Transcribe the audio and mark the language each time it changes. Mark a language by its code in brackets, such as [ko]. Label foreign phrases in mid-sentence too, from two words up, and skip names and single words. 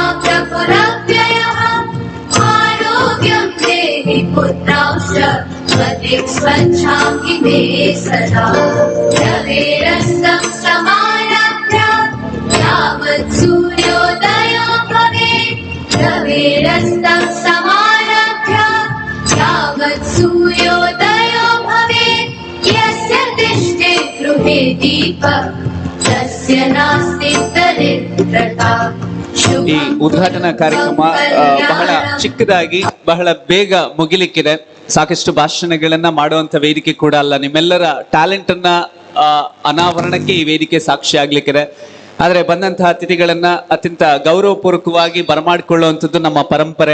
[sa] प्रभुरव्ययः आरोग्यं देहि पुत्रांश्च मतिं स्वच्छामि मे सदा रवेरस्तं समारभ्य यावत् सूर्योदयो भवेत् रवेरस्तं समारभ्य यावत् सूर्योदयो भवेत् यस्य तिष्ठे गृहे दीपः तस्य नास्ति दरिद्रता. [kn] ಈ ಉದ್ಘಾಟನಾ ಕಾರ್ಯಕ್ರಮ ಬಹಳ ಚಿಕ್ಕದಾಗಿ ಬಹಳ ಬೇಗ ಮುಗಿಲಿಕ್ಕಿದೆ. ಸಾಕಷ್ಟು ಭಾಷಣಗಳನ್ನ ಮಾಡುವಂತ ವೇದಿಕೆ ಕೂಡ ಅಲ್ಲ, ನಿಮ್ಮೆಲ್ಲರ ಟ್ಯಾಲೆಂಟ್ ಅನ್ನ ಅನಾವರಣಕ್ಕೆ ಈ ವೇದಿಕೆ ಸಾಕ್ಷಿ ಆಗ್ಲಿಕ್ಕಿದೆ. ಆದ್ರೆ ಬಂದಂತಹ ಅತಿಥಿಗಳನ್ನ ಅತ್ಯಂತ ಗೌರವಪೂರ್ವಕವಾಗಿ ಬರಮಾಡಿಕೊಳ್ಳುವಂಥದ್ದು ನಮ್ಮ ಪರಂಪರೆ.